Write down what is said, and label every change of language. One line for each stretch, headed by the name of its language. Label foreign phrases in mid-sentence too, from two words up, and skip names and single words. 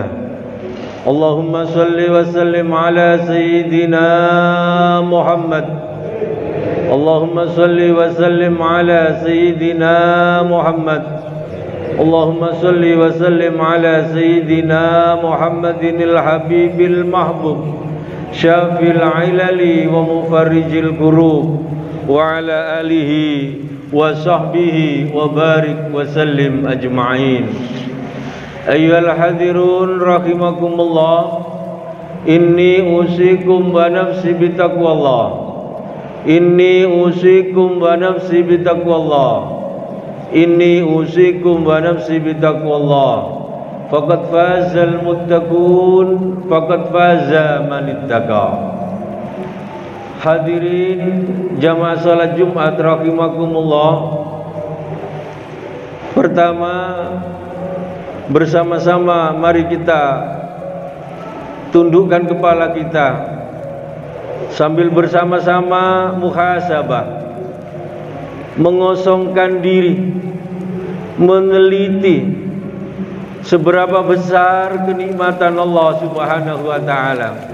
Arabic: اللهم صل وسلم على سيدنا محمد. اللهم صل وسلم على سيدنا محمد. اللهم صل وسلم على سيدنا محمد الحبيب المحبوب، شافي العلل ومفرج الكروب، وعلى آله وصحبه وبارك وسلم أجمعين. أيها الحاضرون رحمكم الله، إني أوصيكم ونفسي بتقوى الله. إني أوصيكم ونفسي بتقوى الله. إني أوصيكم ونفسي بتقوى الله. فقد فاز المتقون، فقد فاز من اتقى.
Indonesian: Hadirin jamaah salat Jumat rahimakumullah. Pertama, bersama-sama mari kita tundukkan kepala kita sambil bersama-sama muhasabah, mengosongkan diri, meneliti seberapa besar kenikmatan Allah
Arabic: سبحانه وتعالى.